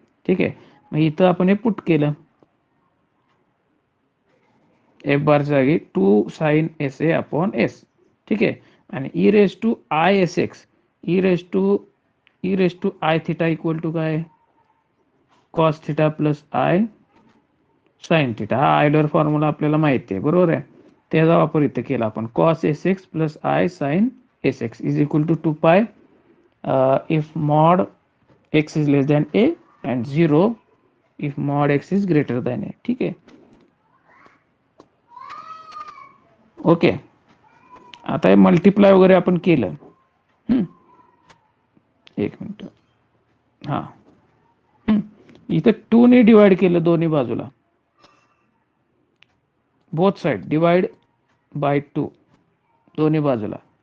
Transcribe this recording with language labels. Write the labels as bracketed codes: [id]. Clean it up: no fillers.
[mr] ठीक आहे, मग इथं आपण हे पुट केलं एफ बार जागी to sign S A upon S. ठीक आहे, आणि E raise to I S x, E raise to I theta equal to काय, cos theta plus I sine theta. हा आयलर फॉर्म्युला आपल्याला माहिती आहे, बरोबर आहे. त्याचा वापर इथे केला आपण. [en] Cos S X plus I sine S X is equal to 2 pi if mod X is less than A and 0 if mod X is greater than A. [mr] ठीक आहे, ओके. आता हे मल्टिप्लाय वगैरे आपण केलं. एक मिनिट, हा इथं 2 ने डिवाइड केलं दोन्ही बाजूला, [en] both side divide by 2 [mr] दोन्ही बाजूला.